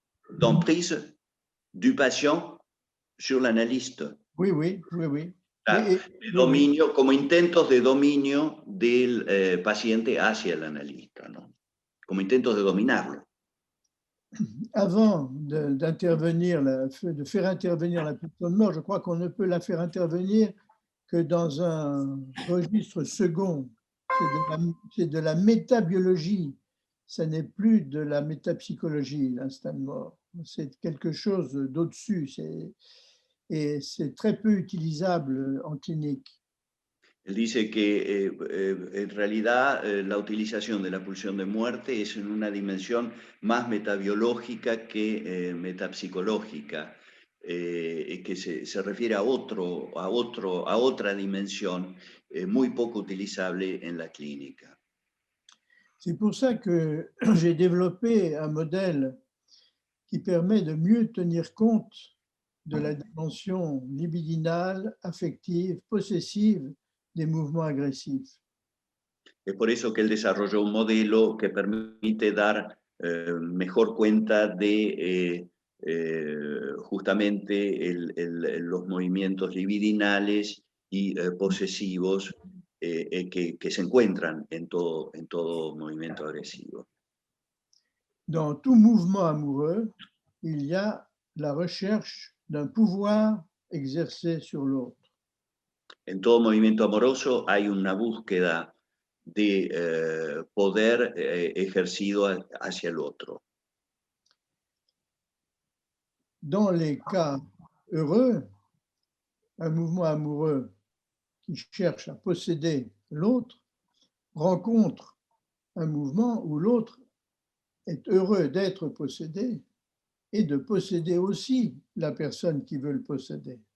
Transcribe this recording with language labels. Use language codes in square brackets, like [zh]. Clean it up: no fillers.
[fr] D'emprise du patient sur l'analyste. Oui. [es] Claro, dominio, como intentos de dominio del paciente hacia el analista, ¿no? Como intentos de dominarlo. [fr] avant d'intervenir, de faire intervenir la personne morte, je crois qu'on ne peut la faire intervenir que dans un registre second. C'est de la métabiologie, ce n'est plus de la métapsychologie, l'instant de mort. C'est quelque chose d'au-dessus et c'est très peu utilisable en clinique. [es] Él dice que en realidad la utilización de la pulsión de muerte es en una dimensión más metabiológica que metapsicológica, que se refiere a otra dimensión muy poco utilizable en la clínica. [fr] C'est pour ça que j'ai développé un modèle qui permet de mieux tenir compte de la dimension libidinale, affective, possessive des mouvements agressifs. [es] Es por eso que él desarrolló un modelo que permite dar mejor cuenta de justamente los movimientos libidinales y posesivos que se encuentran en todo movimiento agresivo. [fr] Dans tout mouvement amoureux, il y a la recherche d'un pouvoir exercé sur l'autre. [es] En todo movimiento amoroso hay una búsqueda de poder ejercido hacia el otro. [fr] Dans les cas heureux, un mouvement amoureux qui cherche à posséder l'autre rencontre un mouvement où l'autre est heureux d'être possédé et de posséder aussi la personne qui veut le posséder.